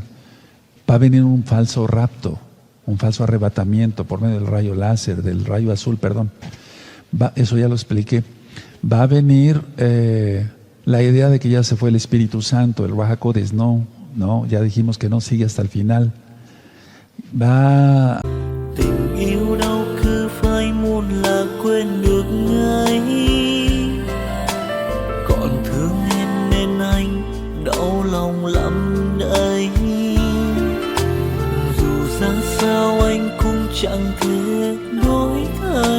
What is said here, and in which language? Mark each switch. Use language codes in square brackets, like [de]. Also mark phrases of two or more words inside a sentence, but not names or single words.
[es] Va a venir un falso rapto, un falso arrebatamiento por medio del rayo láser, del rayo azul, perdón. Eso ya lo expliqué. Va a venir la idea de que ya se fue el Espíritu Santo, el [he] Ruach HaKodesh. [es] No, ya dijimos que no, sigue hasta el final. Va. [vi] Tình yêu đâu cứ phai muôn là quên được ngay. Còn thương em nên anh đau lòng lắm đây. Dù ra sao anh cũng chẳng thể đổi thay.